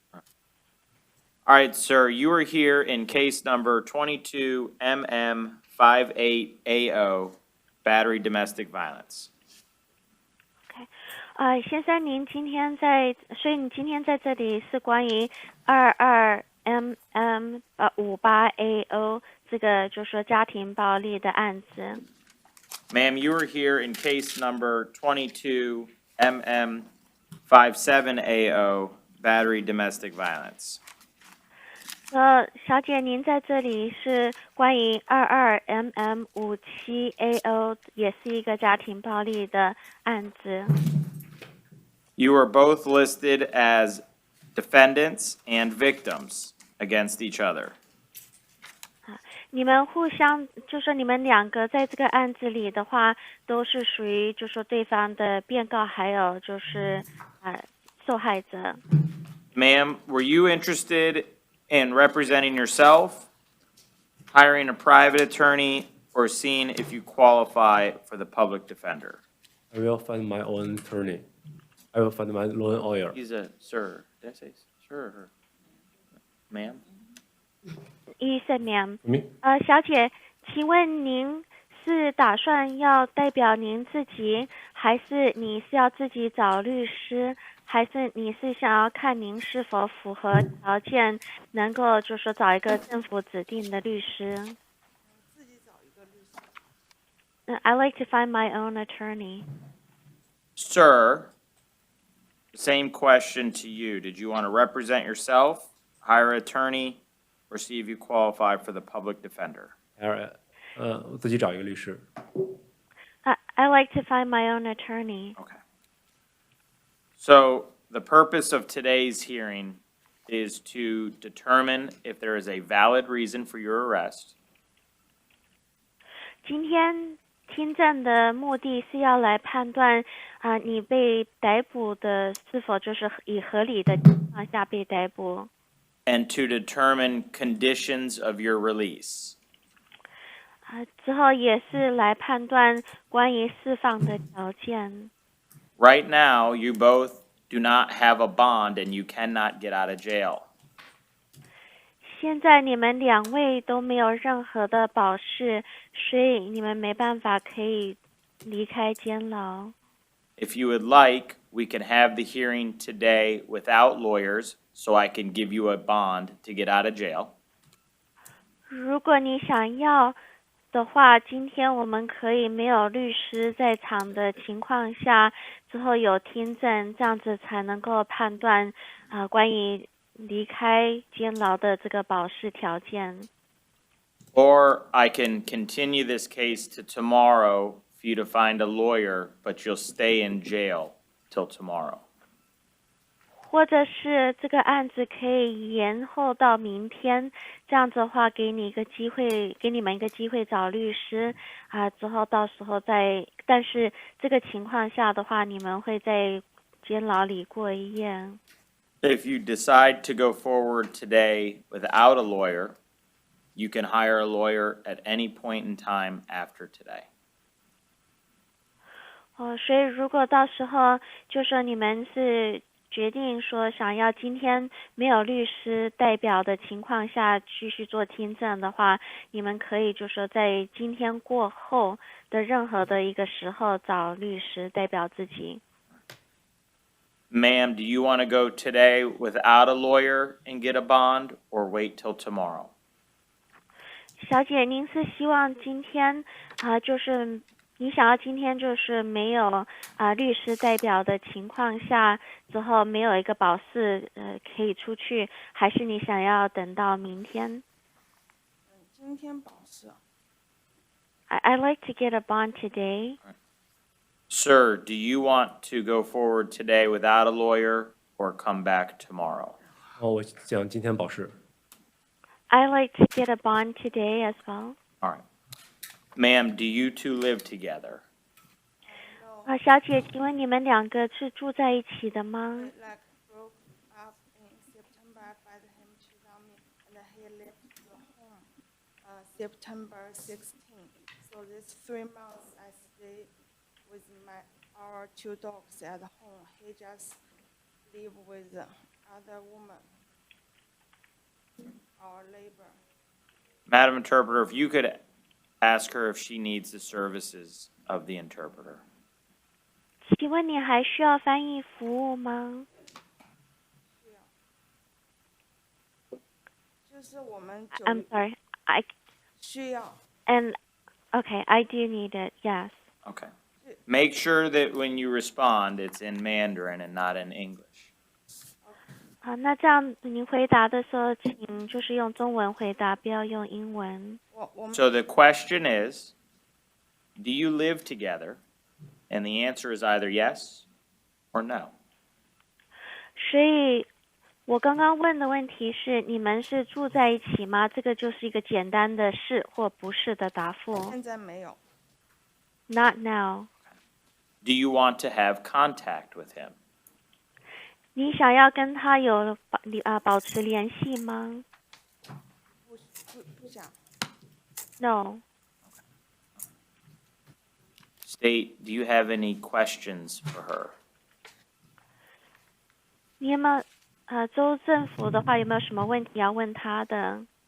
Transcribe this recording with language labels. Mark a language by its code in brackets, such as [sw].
[en] All right, sir, you are here in case number 22MM58AO, battery domestic violence. [zh] 先生，您今天所以你今天在这里是关于22MM58AO 这个就是说家庭暴力的案子。 [en] Ma'am, you are here in case number 22MM57AO, battery domestic violence. [zh] 小姐，您在这里是关于22MM57AO， 也是一个家庭暴力的案子。 [en] You are both listed as defendants and victims against each other. [zh] 你们互相就说你们两个在这个案子里的话，都是属于就说对方的被告，还有就是受害者。 [en] Ma'am, were you interested in representing yourself, hiring a private attorney, or seeing if you qualify for the public defender? I will find my own attorney. I will find my own lawyer. He's a sir. Did I say sir or ma'am? You said ma'am. For me? [zh] 小姐，请问您是打算要代表您自己，还是你是要自己找律师，还是你是想要看您是否符合条件，能够就是说找一个政府指定的律师？自己找一个律师。 [en] I like to find my own attorney. Sir, same question to you. Did you want to represent yourself, hire an attorney, or see if you qualify for the public defender? [zh] 我自己找一个律师。 [en] I like to find my own attorney. Okay. So the purpose of today's hearing is to determine if there is a valid reason for your arrest. [zh] 今天听证的目的是要来判断你被逮捕的是否就是以合理的情况下被逮捕。 [en] And to determine conditions of your release. [zh] 之后也是来判断关于释放的条件。 [en] Right now, you both do not have a bond and you cannot get out of jail. [zh] 现在你们2位都没有任何的保释，所以你们没办法可以离开监牢。 [en] If you would like, we can have the hearing today without lawyers, so I can give you a bond to get out of jail. [zh] 如果你想要的话，今天我们可以没有律师在场的情况下，之后有听证，这样子才能够判断关于离开监牢的这个保释条件。 [en] Or I can continue this case to tomorrow for you to find a lawyer, but you'll stay in jail till tomorrow. [zh] 或者是这个案子可以延后到明天，这样子的话，给你们一个机会找律师之后到时候再，但是这个情况下的话，你们会在监牢里过一夜。 [en] If you decide to go forward today without a lawyer, you can hire a lawyer at any point in time after today. [zh] 所以如果到时候就说你们是决定说想要今天没有律师代表的情况下继续做听证的话，你们可以就说在今天过后的任何的一个时候找律师代表自己。 [en] Ma'am, do you want to go today without a lawyer and get a bond, or wait till tomorrow? [zh] 小姐，您是希望今天就是你想要今天就是没有律师代表的情况下之后没有一个保释可以出去，还是你想要等到明天？今天保释。 [en] I'd like to get a bond today. Sir, do you want to go forward today without a lawyer or come back tomorrow? [zh] 我想今天保释。 [en] I'd like to get a bond today as well. All right. Ma'am, do you two live together? [zh] 小姐，请问你们2个是住在一起的吗？ [en] Like broke up in September. I fired him to me, and he left the home September 16th. So this 3 months I stay with our 2 dogs at home. He just live with other woman, our neighbor. Madam Interpreter, if you could ask her if she needs the services of the interpreter. [zh] 请问你还需要翻译服务吗？就是我们 [en] I'm sorry. I [zh] 需要 [en] and okay, I do need it. Yes. Okay. Make sure that when you respond, it's in Mandarin and not in English. [zh] 好，那这样您回答的时候，请就是用中文回答，不要用英文。 [en] So the question is, do you live together? And the answer is either yes or no. [zh] 所以，我刚刚问的问题是：你们是住在一起吗？这个就是一个简单的是或不是的答复。现在没有。 [en] Not now. Do you want to have contact with him? [zh] 你想要跟他有保持联系吗不想。 [en] ？No. State, do you have any questions for her? [zh] 你有没有州政府的话有没有什么问题要问他的？